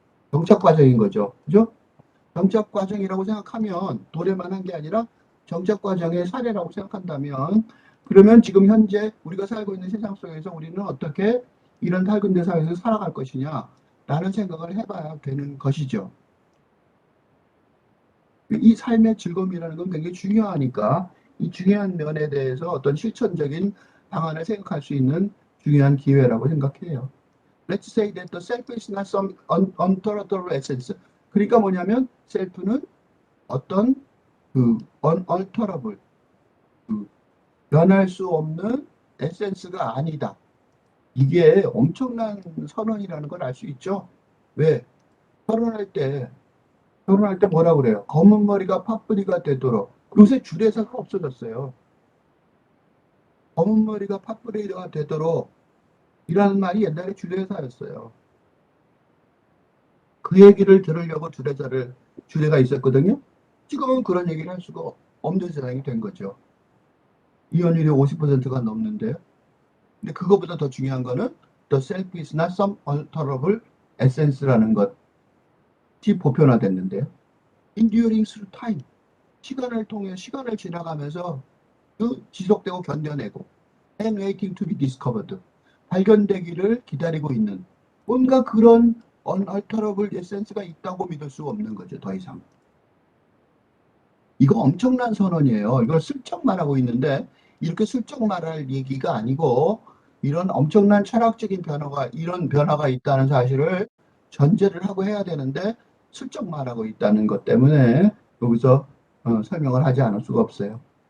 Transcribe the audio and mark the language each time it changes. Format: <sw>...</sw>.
<ko>정착 과정인 거죠. 그죠? 정착 과정이라고 생각하면 도래만 한 게 아니라 정착 과정의 사례라고 생각한다면 그러면 지금 현재 우리가 살고 있는 세상 속에서 우리는 어떻게 이런 탈근대 사회에서 살아갈 것이냐 라는 생각을 해봐야 되는 것이죠. 이 삶의 즐거움이라는 건 굉장히 중요하니까 이 중요한 면에 대해서 어떤 실천적인 방안을 생각할 수 있는 중요한 기회라고 생각해요.</ko> <en>Let's say that the self is not some unalterable essence.</en> <ko>그러니까 뭐냐면 셀프는 어떤 unalterable, 변할 수 없는 에센스가 아니다. 이게 엄청난 선언이라는 걸 알 수 있죠. 왜? 결혼할 때 뭐라 그래요? 검은 머리가 팥뿌리가 되도록. 요새 주례사가 없어졌어요. 검은 머리가 팥뿌리가 되도록 이라는 말이 옛날에 주례사였어요. 그 얘기를 들으려고 주례가 있었거든요. 지금은 그런 얘기를 할 수가 없는 세상이 된 거죠. 이혼율이 50%가 넘는데요. 근데 그거보다 더 중요한 거는</ko> <en>The self is not some alterable essence</en> <ko>라는 것이 보편화됐는데요.</ko> <en>Enduring through time.</en> <ko>시간을 지나가면서 지속되고 견뎌내고</ko> <en>and waiting to be discovered.</en> <ko>발견되기를 기다리고 있는 뭔가 그런</ko> <en>unalterable essence</en> <ko>가 있다고 믿을 수 없는 거죠. 더 이상. 이거 엄청난 선언이에요. 이걸 슬쩍 말하고 있는데 이렇게 슬쩍 말할 얘기가 아니고 이런 엄청난 철학적인 이런 변화가 있다는 사실을 전제를 하고 해야 되는데 슬쩍 말하고 있다는 것 때문에 여기서 설명을 하지 않을 수가 없어요.</ko>